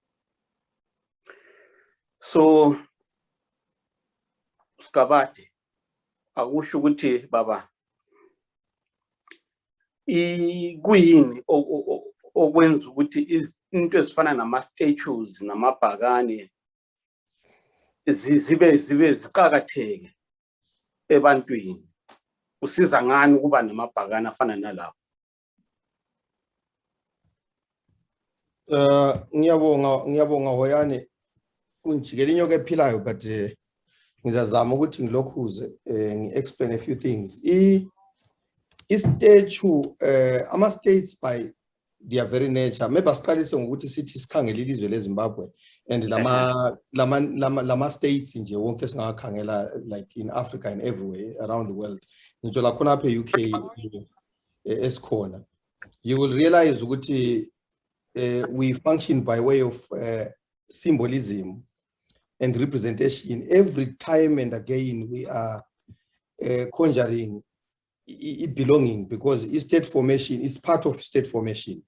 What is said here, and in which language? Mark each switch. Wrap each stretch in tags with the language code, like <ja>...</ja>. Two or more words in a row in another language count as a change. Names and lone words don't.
<nd>so Skabati akusho ukuthi baba kuyini okwenza ukuthi into ezifana nama statues namabhakani zibe ziqhakatheke ebantwini usiza ngani kuba namabhakani afana nalawo ngiyabonga Hoyane unjikela inyoka ephilayo but ngizazama ukuthi ngilokhuze ngi-explain</nd> <en>a few things</en> <nd>i-statue ama states</nd> <en>by their very nature</en> <nd>maybe asiqalise ngokuthi sithi sikhangele ilizwe leZimbabwe and lama states nje wonke singakhangela</nd> <en>like in Africa and everywhere around the world</en> <nd>ngitsho la khona apha e-UK esikhona</nd> <en>you will realize</en> <nd>ukuthi</nd> <en>we function by way of symbolism and representation. Every time and again we are conjuring belonging because state formation is part of state formation.</en>